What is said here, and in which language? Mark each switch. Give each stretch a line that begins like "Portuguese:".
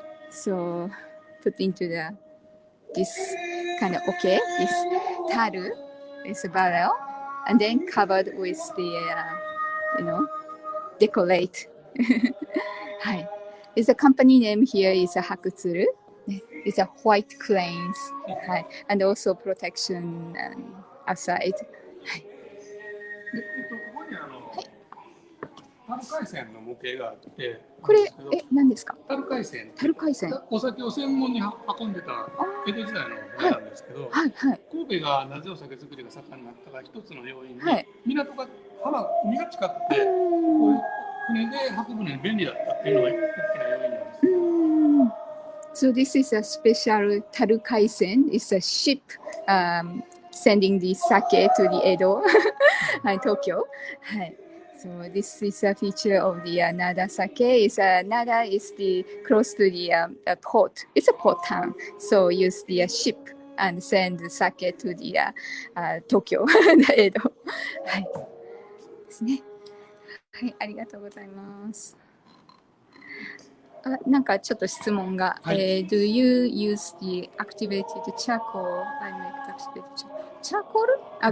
English: So, put into this kind of this taru is a barrel, and then covered with the decorate.
Japanese: はい。
English: The company name here is Hakutsuru. It's a white cranes.
Japanese: はい。
English: And also protection outside.
Japanese: はい。ここに樽海鮮の模型があって、これ何ですか？樽海鮮。お酒を専門に運んでた江戸時代の船なんですけど、神戸がなぜお酒造りが盛んになったか一つの要因で、港が海が近くて、こういう船で運ぶのに便利だったっていうのが大きな要因なんです。
English: So this is a special taru kaisen. It's a ship sending the sake to the Edo, Tokyo.
Japanese: はい。
English: So this is a feature of the Nada sake. Nada is close to the port. It's a port town. So use the ship and send the sake to the Tokyo, the Edo.
Japanese: はい。ですね。はい、ありがとうございます。なんかちょっと質問が、
English: Do you use the activated charcoal? I make activated charcoal?